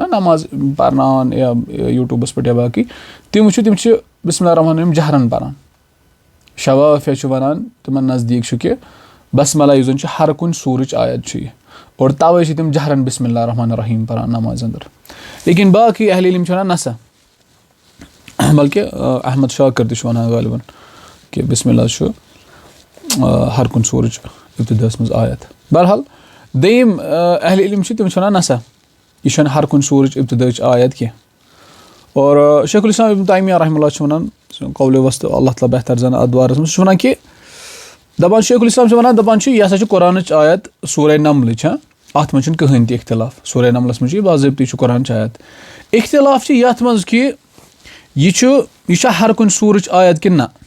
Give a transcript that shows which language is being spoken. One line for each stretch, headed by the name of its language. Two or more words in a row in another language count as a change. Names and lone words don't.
Kashmiri: نماز پرناوان یا یوٗٹوٗبس پٮ۪ٹھ یا باقٕے تِم وٕچھِو تِم چھِ
Arabic: بسم اللہ الرحمٰن الرحیٖم
Kashmiri: جہرن پران شوافیہ چھُ ونان تِمن نزدیٖک چھُ کہِ بسم اللہ یُس زن چھُ ہر کُنہِ سوٗرٕچ آیت چھُ یہِ اور توے چھِ تِم جہرن
Arabic: بسم اللہ الرحمٰن الرحیٖم
Kashmiri: پران نمازِ انٛدر لیکن باقٕے اہلِ علم چھِ ونان نسا بلکہِ احمد شاکر تہِ چھُ ونان غالبن کہِ بسم اللہ چھُ ہر کُنہِ سوٗرٕچ ابتِداہس منٛز آیت بہرحال دوٚیِم اہلِ علم چھِ تِم چھِ ونان نسا یہِ چھنہٕ ہر کُنہِ سوٗرٕچ ابتِداہٕچ آیت کینٛہہ اور شیخ الاسلام ابن تیمیہ رحمہ اللہ چھُ وَنان قول وسط اللہ تعالیٰ بہتر زانہِ اَتھ بارَس منٛز سُہ چھُ وَنان کہِ دَپان شیخ الاسلام چھُ وَنان دَپان چھُ یہِ ہسا چھِ قرآنٕچ آیت سورہ نملٕچ اَتھ منٛز چھُنہٕ کٕہٕنۍ تہِ اختلاف سورہ نملَس منٛز چھُ یہِ باضٲبطہٕ چھُ قرآنٕچ آیت اختلاف چھِ یَتھ منٛز کہِ یہِ چھا ہر کُنہِ سوٗرٕچ آیت کِنہٕ نہ